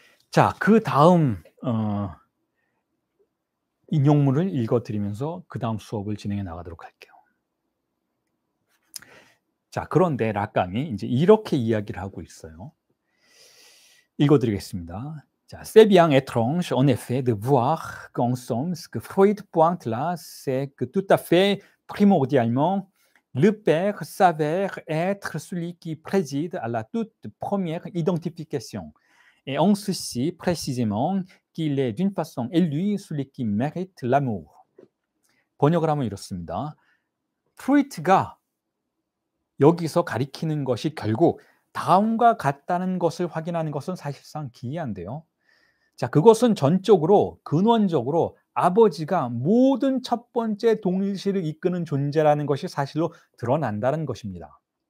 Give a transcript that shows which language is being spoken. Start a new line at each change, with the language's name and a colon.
Korean: 자, 그 다음 인용문을 읽어드리면서 그 다음 수업을 진행해 나가도록 할게요. 자, 그런데 락강이 이제 이렇게 이야기를 하고 있어요. 읽어드리겠습니다.
French: 자, c'est bien étrange, en effet, de voir qu'en somme, ce que Freud pointe là, c'est que tout à fait primordialement, le père s'avère être celui qui préside à la toute première identification. Et en ceci, précisément, qu'il est d'une façon élue celui qui mérite l'amour.
Korean: 번역을 하면 이렇습니다. 프로이트가 여기서 가리키는 것이 결국 다음과 같다는 것을 확인하는 것은 사실상 기이한데요. 자, 그것은 전적으로 근원적으로 아버지가 모든 첫 번째 동일시를 이끄는 존재라는 것이 사실로 드러난다는 것입니다.